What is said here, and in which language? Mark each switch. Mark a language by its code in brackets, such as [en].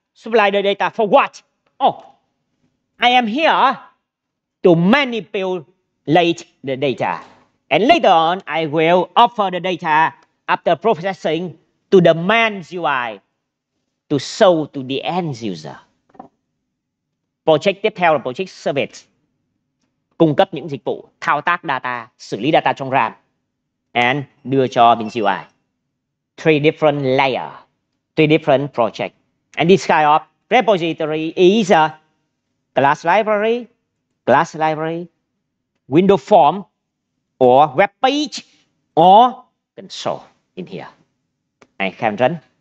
[en] Supply the data for what? Oh, I am here to manipulate the data. And later on, I will offer the data after processing to the main UI to show to the end user. [vi] Project tiếp theo là project service. Cung cấp những dịch vụ thao tác data, xử lý data trong RAM and đưa cho bên UI. [en] Three different layers, three different projects. And this kind of repository is a class library, window form, or web page, or console in here. I can run.